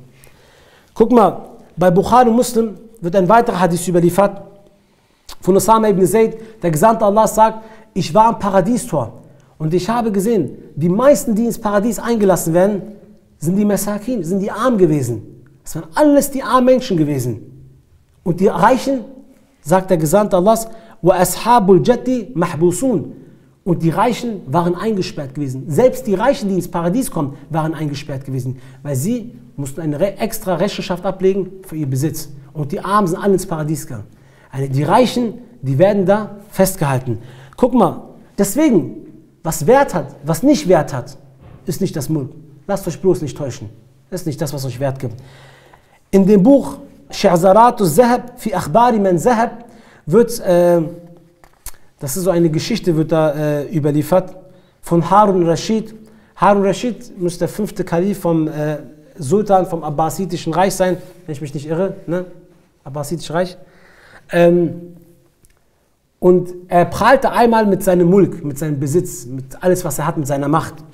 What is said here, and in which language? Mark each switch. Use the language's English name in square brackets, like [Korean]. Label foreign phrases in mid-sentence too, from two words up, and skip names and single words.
[German] Guck mal, bei Bukhari und Muslim wird ein weiterer Hadith überliefert von Usama ibn Zayd. Der Gesandte Allah sagt, ich war am Paradiestor und ich habe gesehen, die meisten, die ins Paradies eingelassen werden, sind die Masakin, sind die Armen gewesen. Das waren alles die armen Menschen gewesen. Und die Reichen, sagt der Gesandte Allahs, [Arabic] وأصحاب الجد محبوسون. [German] Und die Reichen waren eingesperrt gewesen. Selbst die Reichen, die ins Paradies kommen, waren eingesperrt gewesen, weil sie mussten eine extra Rechenschaft ablegen für ihr Besitz. Und die Armen sind alle ins Paradies gegangen. Die Reichen, die werden da festgehalten. Guck mal, deswegen, was Wert hat, was nicht Wert hat, ist nicht das Mulk. Lasst euch bloß nicht täuschen. Das ist nicht das, was euch Wert gibt. In dem Buch Shi'zarat al-Zahab fi Akhbari man Zahab wird, das ist so eine Geschichte, wird da überliefert von Harun Rashid. Harun Rashid muss der 5. Kalif vom Sultan vom Abbasidischen Reich sein, wenn ich mich nicht irre, ne? Abbasidische Reich. Und er prahlte einmal mit seinem Mulk, mit seinem Besitz, mit alles, was er hat, mit seiner Macht.